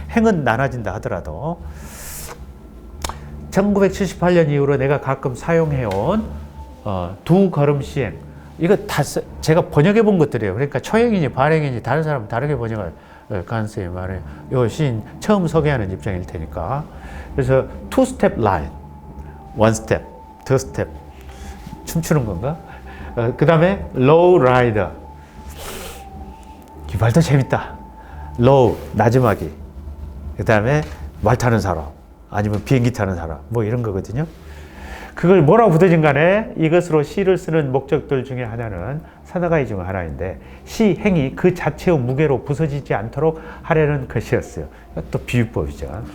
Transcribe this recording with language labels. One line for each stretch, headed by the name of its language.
Korean: 행은 나눠진다 하더라도. 1978년 이후로 내가 가끔 사용해온 두 걸음 시행. 이거 다 제가 번역해 본 것들이에요. 그러니까 초행이니 반행이니 다른 사람은 다르게 번역할 가능성이 많아요. 이 시인 처음 소개하는 입장일 테니까. 그래서
English: two step line, one step, two step.
Korean: 춤추는 건가? 그 다음에
English: low rider.
Korean: 이 말도 재밌다. low, 나지막이. 그 다음에 말 타는 사람. 아니면 비행기 타는 사람. 뭐 이런 거거든요. 그걸 뭐라고 붙여진 간에 이것으로 시를 쓰는 목적들 중에 하나는 사다가이 중 하나인데 시행이 그 자체의 무게로 부서지지 않도록 하려는 것이었어요. 또 비유법이죠.